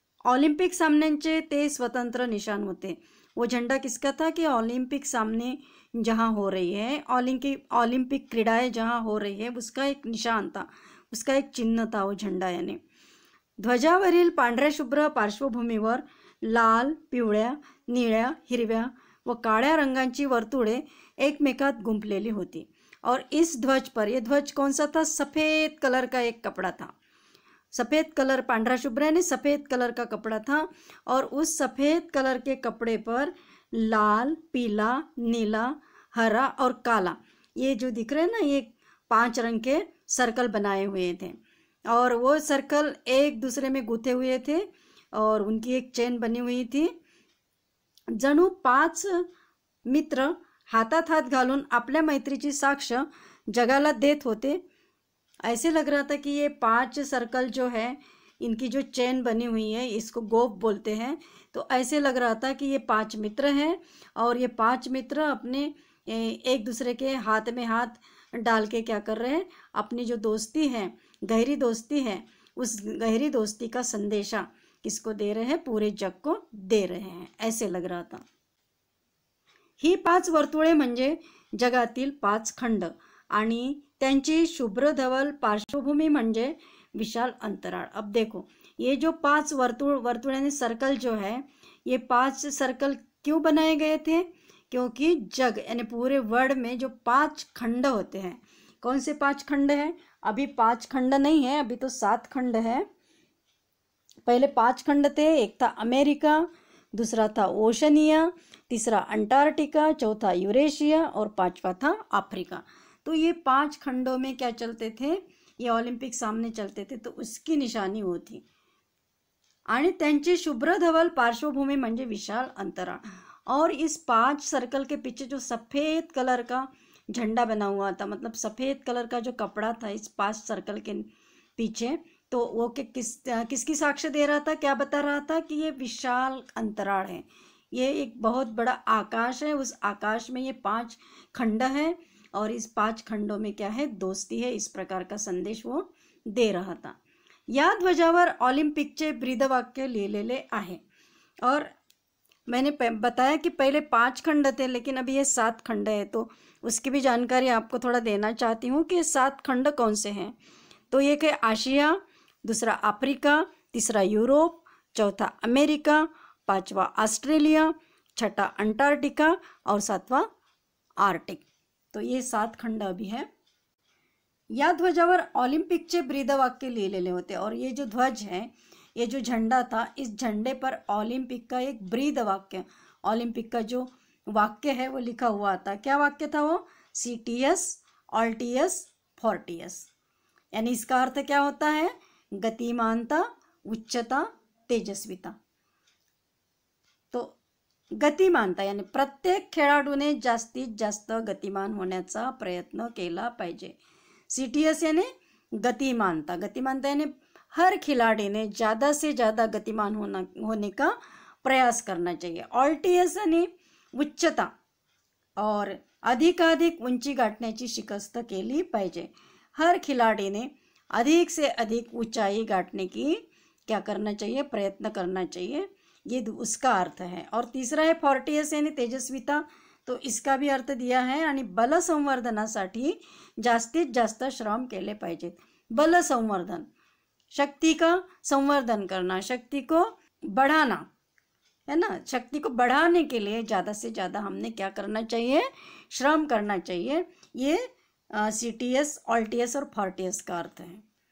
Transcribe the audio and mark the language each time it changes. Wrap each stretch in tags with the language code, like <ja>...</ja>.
<mr>Olympic सामन्यांचे ते स्वतंत्र निशान होते।</mr> <hi>वो झंडा किसका था कि ओलंपिक सामने जहाँ हो रही है, ओलंपिक क्रीड़ाएं जहाँ हो रही है उसका एक निशान था, उसका एक चिन्ह था वो झंडा।</hi> <mr>यानी ध्वजावरील पांढऱ्या शुभ्र पार्श्वभूमीवर लाल, पिवळ्या, निळ्या, हिरव्या व काळ्या रंगांची वर्तुळे एकमेकात गुंफलेली होती।</mr> <hi>और इस ध्वज पर, यह ध्वज कौन सा था, सफ़ेद कलर का एक कपड़ा था, सफ़ेद कलर, पांढरा शुभ्र यानी सफ़ेद कलर का कपड़ा था। और उस सफ़ेद कलर के कपड़े पर लाल, पीला, नीला, हरा और काला, ये जो दिख रहे हैं ना, ये 5 रंग के सर्कल बनाए हुए थे और वो सर्कल एक दूसरे में गुथे हुए थे और उनकी एक चेन बनी हुई थी।</hi> <mr>जणू 5 मित्र हातात हात घालून आपल्या मैत्रीची साक्ष जगाला देत होते।</mr> <hi>ऐसे लग रहा था कि ये 5 सर्कल जो है, इनकी जो चेन बनी हुई है, इसको गोफ बोलते हैं। तो ऐसे लग रहा था कि ये 5 मित्र हैं और ये 5 मित्र अपने एक दूसरे के हाथ में हाथ डाल के क्या कर रहे हैं, अपनी जो दोस्ती है, गहरी दोस्ती है, उस गहरी दोस्ती का संदेशा किसको दे रहे हैं, पूरे जग को दे रहे हैं, ऐसे लग रहा था।</hi> <mr>ही 5 वर्तुळे म्हणजे जगातील 5 खंड आणि त्यांची शुभ्रधवल पार्श्वभूमी म्हणजे विशाल अंतराळ।</mr> <hi>अब देखो ये जो 5 वर्तुळ यानी सर्कल जो है, ये 5 सर्कल क्यों बनाए गए थे, क्योंकि जग यानी पूरे वर्ल्ड में जो 5 खंड होते हैं, कौन से 5 खंड हैं, अभी 5 खंड नहीं है, अभी तो 7 खंड है। पहले 5 खंड थे, एक था अमेरिका, दूसरा था ओशनिया, तीसरा अंटार्कटिका, चौथा यूरेशिया और 5वां था अफ्रीका। तो ये 5 खंडों में क्या चलते थे, ये ओलंपिक सामने चलते थे, तो उसकी निशानी वो थी।</hi> <mr>आणि त्यांची शुभ्र धवल पार्श्वभूमी म्हणजे विशाल अंतराळ।</mr> <hi>और इस 5 सर्कल के पीछे जो सफ़ेद कलर का झंडा बना हुआ था, मतलब सफ़ेद कलर का जो कपड़ा था इस 5 सर्कल के पीछे, तो वो किसकी साक्ष्य दे रहा था, क्या बता रहा था कि ये विशाल अंतराल है, ये एक बहुत बड़ा आकाश है, उस आकाश में ये 5 खंड है और इस 5 खंडों में क्या है, दोस्ती है। इस प्रकार का संदेश वो दे रहा था।</hi> <mr>या ध्वजावर ऑलिम्पिकचे ब्रीदवाक्य लिहिलेले आहे।</mr> <hi>और मैंने बताया कि पहले 5 खंड थे, लेकिन अभी ये 7 खंड है, तो उसकी भी जानकारी आपको थोड़ा देना चाहती हूँ कि ये 7 खंड कौन से हैं। तो एक है आशिया, दूसरा अफ्रीका, तीसरा यूरोप, चौथा अमेरिका, 5वां ऑस्ट्रेलिया, 6ठा अंटार्कटिका और 7वां आर्टिक। तो ये 7 खंड अभी है।</hi> <mr>या ध्वजावर ऑलिम्पिकचे ब्रीदवाक्य लिहिलेले होते</mr> <hi>और ये जो ध्वज है, ये जो झंडा था, इस झंडे पर ओलंपिक का एक ब्रीद वाक्य, ओलंपिक का जो वाक्य है वो लिखा हुआ था। क्या वाक्य था वो?</hi> <la>CTS, ऑल्टियस, फोर्टियस।</la> <hi>यानी इसका अर्थ क्या होता है?</hi> <mr>गतिमानता, उच्चता, तेजस्विता। तो गतिमानता यानी प्रत्येक खेळाडूने जास्तीत जास्त गतिमान होण्याचा प्रयत्न केला पाहिजे।</mr> <hi>CTS यानी गतिमानता, गतिमानता यानी हर खिलाड़ी ने ज़्यादा से ज़्यादा गतिमान होने का प्रयास करना चाहिए।</hi> <mr>ऑल्टियस</mr> <hi>यानी उच्चता और</hi> <mr>अधिकाधिक उंची गाठण्याची शिकस्त केली पाहिजे।</mr> <hi>हर खिलाड़ी ने अधिक से अधिक ऊंचाई गाठने की क्या करना चाहिए? प्रयत्न करना चाहिए। ये उसका अर्थ है। और तीसरा है फोर्टियस यानी तेजस्विता, तो इसका भी अर्थ दिया है।</hi> <mr>आणि बल संवर्धनासाठी जास्तीत जास्त श्रम केले पाहिजेत।</mr> <hi>बल संवर्धन, शक्ति का संवर्धन करना, शक्ति को बढ़ाना, है ना। शक्ति को बढ़ाने के लिए ज़्यादा से ज़्यादा हमने क्या करना चाहिए? श्रम करना चाहिए। ये CTS, ऑल्टियस और फोर्टियस का अर्थ है।</hi>